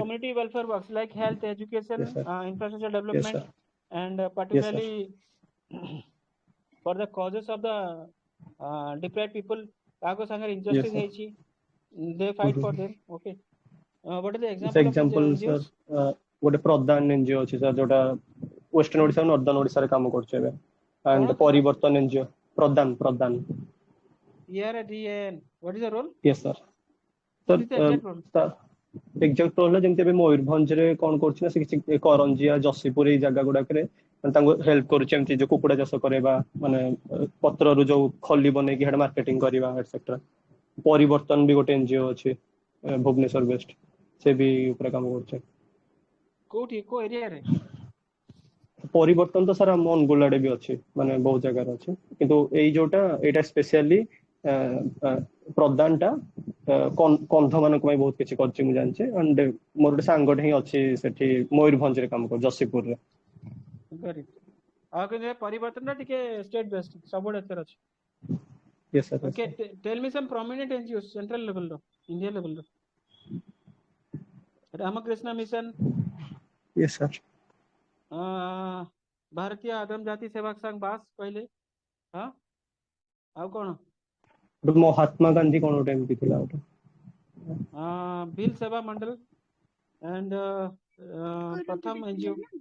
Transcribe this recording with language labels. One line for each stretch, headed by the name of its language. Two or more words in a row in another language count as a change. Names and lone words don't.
English: community welfare works like health, education, yes, sir. infrastructure Yes, development, sir. and Yes, sir. particularly for the causes of the deprived people. Kago sangar Yes, injustice sir. heichi, they fight for them. Okay. What is the This example of these example, sir, NGOs?
Odia: ଗୋଟେ ପ୍ରଦାନ ଏନଜିଓ ଅଛି ସାର୍ ଯୋଉଟା ୱେଷ୍ଟର୍ଣ୍ଣ ଓଡ଼ିଶା ଆଉ ନର୍ଦର୍ଣ୍ଣ ଓଡ଼ିଶାରେ କାମ କରୁଛି ଏବେ ଆଣ୍ଡ କଣ? ପରିବର୍ତ୍ତନ ଏନଜିଓ ପ୍ରଦାନ
English: ERADN. What is the role? yes sir What is the exact role? exact role
Odia: ଯେମିତି ଏବେ ମୟୂରଭଞ୍ଜରେ କଣ କରୁଛି ନା ସେ କିଛି କରଞ୍ଜିଆ ଯଶୀପୁର ଏଇ ଜାଗା ଗୁଡାକରେ ତାଙ୍କୁ ହେଲ୍ପ କରୁଛି ଏମିତି ଯୋଉ କୁକୁଡ଼ା ଚାଷ କରିବା ମାନେ ପତ୍ରରୁ ଯୋଉ ଖଲି ବନେଇକି ସେଟା ମାର୍କେଟିଂ କରିବା ଏଟସେଟ୍ରା ପରିବର୍ତ୍ତନ ବି ଗୋଟେ ଏନଜିଓ ଅଛି ଭୁବନେଶ୍ୱର ବେଷ୍ଟ ସେ ବି ଉପରେ କାମ କରୁছে କୋଉଠି କୋଉ ଏରିଆରେ? ପରିବର୍ତ୍ତନ ତ ସାର୍ ଆମ ଅନୁଗୁଳ ଆଡେ ବି ଅଛି ମାନେ ବହୁତ ଜାଗାରେ ଅଛି କିନ୍ତୁ ଏଇ ଯୋଉଟା ଏଇଟା ସ୍ପେଶିଆଲି ପ୍ରଦାନଟା କନ୍ଧ ମାନଙ୍କ ପାଇଁ ବହୁତ କିଛି କରିଛି ମୁଁ ଜାଣିଛି ଆଣ୍ଡ ମୋର ଗୋଟେ ସାଙ୍ଗଟେ ହିଁ ଅଛି ସେଠି ମୟୂରଭଞ୍ଜରେ କାମ କରୁଛି ଯଶୀପୁରରେ ଆଉ କିନ୍ତୁ ପରିବର୍ତ୍ତନଟା ଟିକେ
English: state based
Odia: ସବୁଆଡେ ଏଥର ଅଛି
English: yes sir okay tell me some prominent NGOs central level ର India level ର Ramakrishna Mission yes sir
Odia: ଭାରତୀୟ ଆଦମ ଜାତି ସେବକ ସଂଘ ବାସ୍ କହିଲେ ହଁ ଆଉ କଣ ମହାତ୍ମା ଗାନ୍ଧୀ କଣ ଗୋଟେ ଏମିତି ଥିଲା ଗୋଟେ ବିଲ୍ ସେବା ମଣ୍ଡଳ and ପ୍ରଥମ NGO